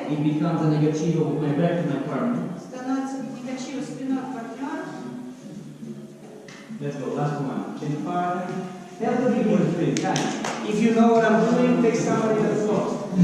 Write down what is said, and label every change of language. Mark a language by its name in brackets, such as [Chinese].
[English] it becomes a negativo with my back to my partner. [Russian] Становится негативно спиной к партнеру. [English] Let's go, last one. Chin partner. Tell the people please, guys. If you know what I'm doing, take somebody that's lost.